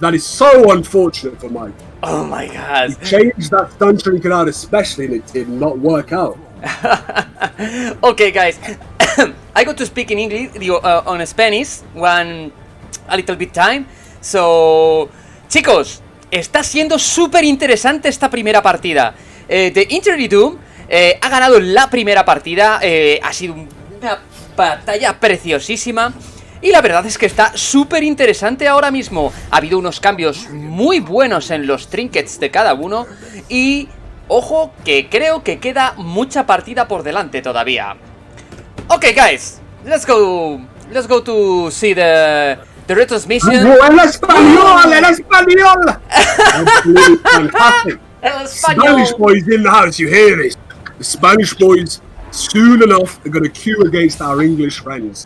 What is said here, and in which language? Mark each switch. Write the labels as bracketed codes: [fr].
[en] That is so unfortunate for Mike. Oh my god. He changed that stun trinket out especially, and it did not work out. Okay, guys. I got to speak in English on Spanish a little bit time. [es] So, chicos, está siendo súper interesante esta primera partida. The EntirelyDoomed ha ganado la primera partida. Ha sido una batalla preciosísima. Y la verdad es que está súper interesante ahora mismo. Ha habido unos cambios muy buenos en los trinkets de cada uno. Y ojo que creo que queda mucha partida por delante todavía. [en] Ok, guys, let's go to see the retransmission. [es] ¡El español! ¡El español! [en] Absolutely fantastic. [es] El [en] Spanish [es] español. [en] boys in the house, you hear this? The Spanish boys, soon enough, are going to queue against our English friends.